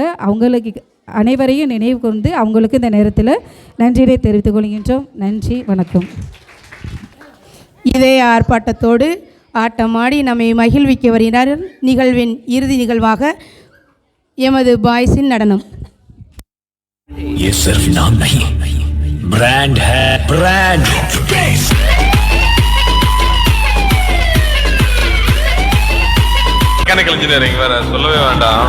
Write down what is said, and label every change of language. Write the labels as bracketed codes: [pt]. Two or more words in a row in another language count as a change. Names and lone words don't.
[ta] அவங்களுக்கு அனைவரையும் நினைவு கொண்டு அவங்களுக்கு இந்த நேரத்தில் நன்றியை தெரிவித்துக் கொள்கின்றோம். நன்றி, வணக்கம். இதே ஆர்ப்பாட்டத்தோடு ஆட்டமாடி நம்மை மகிழ்விக்க வருகிறார். நிகழ்வின் இறுதி நிகழ்வாக எமது பாய்ஸின் நடனம். [hi] ये सिर्फ नाम नहीं, ब्रांड है, ब्रांड. [en] mechanical engineering [ta] வேற சொல்லவே வேண்டாம்.